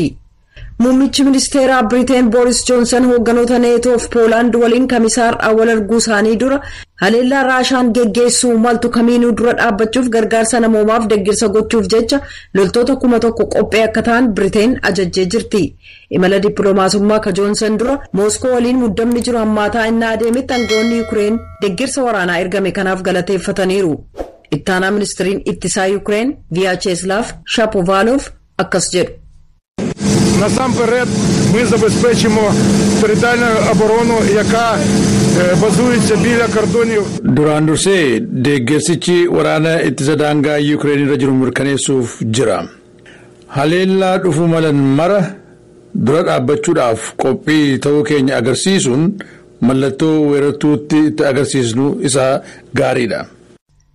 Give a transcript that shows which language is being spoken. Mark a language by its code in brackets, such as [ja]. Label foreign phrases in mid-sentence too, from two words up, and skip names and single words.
[om] Muummichi ministeeraa Biriteen Booris Joonsan hoogganoota neetoof Poolaand waliin kamisaarraa wal arguu isaanii dura haleellaa Raashaan geggeessuu maltu kamiinuu dura dhaabbachuuf gargaarsa namoomaaf deeggarsa gochuuf jecha loltoota 1,000 qophee akka ta'an Biriteen ajajjee jirti. Imala dippiloomaasummaa ka Joonsan dura Mooskoo waliin muddamni jiru hammaataa innaa adeemetti aangawoonni Yuukireen deeggarsa waraanaa ergame kanaaf galateeffataniiru. Ittaanaa ministiriin ittisaa Yuukireen Vyacheslav Shapovalov akkas jedhu. [uk] Насамперед ми забезпечимо територіальну оборону, яка базується біля кордонів. [om] Duraan dursee deeggarsichi waraana ittisa daangaa Yuukireen irra jiru mirkaneessuuf jira. Haleellaa dhufuu malan mara dura dhaabbachuudhaaf qophii ta'uu keenya agarsiisuun mallattoo weerartuutti itti agarsiisnu isaa gaariidha.